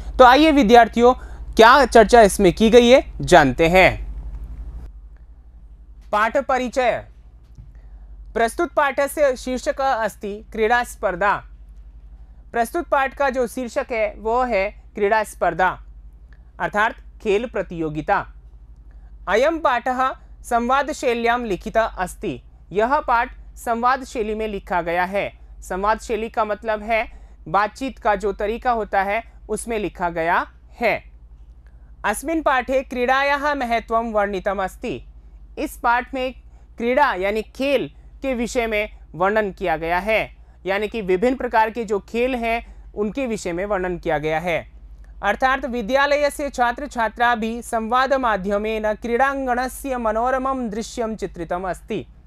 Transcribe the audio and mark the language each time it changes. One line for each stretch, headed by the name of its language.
Hindi: तो आइए विद्यार्थियों, क्या चर्चा इसमें की गई है जानते हैं। पाठ परिचय।
Sanskrit: प्रस्तुत पाठस्य शीर्षकः अस्ति क्रीड़ा स्पर्धा।
Hindi: प्रस्तुत पाठ का जो शीर्षक है वो है क्रीड़ा स्पर्धा अर्थात खेल प्रतियोगिता।
Sanskrit: अयम पाठः संवाद शैल्यां लिखितः अस्ति।
Hindi: यह पाठ संवाद शैली में लिखा गया है। संवाद शैली का मतलब है बातचीत का जो तरीका होता है उसमें लिखा गया है।
Sanskrit: अस्मिन् पाठे क्रीडायाः महत्वं वर्णितम् अस्ति।
Hindi: इस पाठ में क्रीड़ा यानी खेल के विषय में वर्णन किया गया है, यानी कि विभिन्न प्रकार के जो खेल हैं उनके विषय में वर्णन किया गया है।
Sanskrit: अर्थात विद्यालयस्य छात्र छात्रा भी संवाद माध्यमेन क्रीडांगणस्य मनोरमं दृश्यं चित्रितम् अस्ति।